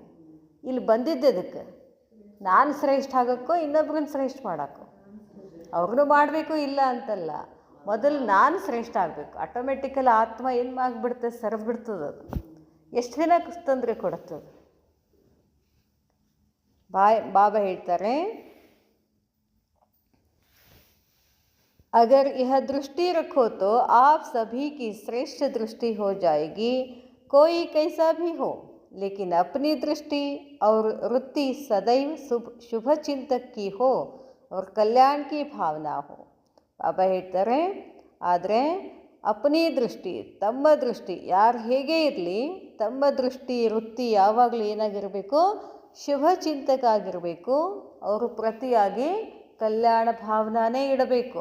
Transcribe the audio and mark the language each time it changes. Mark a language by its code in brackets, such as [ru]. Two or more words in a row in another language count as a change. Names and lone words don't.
[kn] ಇಲ್ಲಿ ಬಂದಿದ್ದೆ ಅದಕ್ಕೆ ನಾನು ಶ್ರೇಷ್ಠ ಆಗೋಕ್ಕೋ ಇನ್ನೊಬ್ರನ್ನ ಶ್ರೇಷ್ಠ ಮಾಡೋಕ್ಕೋ. ಅವ್ರನ್ನೂ ಮಾಡಬೇಕು ಇಲ್ಲ ಅಂತಲ್ಲ, ಮೊದಲು ನಾನು ಶ್ರೇಷ್ಠ ಆಗಬೇಕು. ಆಟೋಮೆಟಿಕಲ್ ಆತ್ಮ ಏನು ಆಗಿಬಿಡುತ್ತೆ, ಸರಿದ್ಬಿಡ್ತದೆ. ಅದು ಎಷ್ಟು ದಿನ ತೊಂದರೆ ಕೊಡುತ್ತದೆ. ಬಾಬಾ ಹೇಳ್ತಾರೆ, [hi] अगर यह दृष्टि रखो तो आप सभी की श्रेष्ठ दृष्टि हो जाएगी, कोई कैसा भी हो, लेकिन अपनी दृष्टि और वृत्ति सदैव शुभ चिंतक की हो और कल्याण की भावना हो. [kn] ಬಾಬಾ ಹೇಳ್ತಾರೆ, ಆದರೆ [hi] अपनी दृष्टि, [kn] ತಮ್ಮ ದೃಷ್ಟಿ ಯಾರು ಹೇಗೆ ಇರಲಿ, ತಮ್ಮ ದೃಷ್ಟಿ ವೃತ್ತಿ ಯಾವಾಗಲೂ ಏನಾಗಿರಬೇಕು, ಶುಭ ಚಿಂತಕ ಆಗಿರಬೇಕು. ಅವರು ಪ್ರತಿಯಾಗಿ ಕಲ್ಯಾಣ ಭಾವನಾನೇ ಇಡಬೇಕು.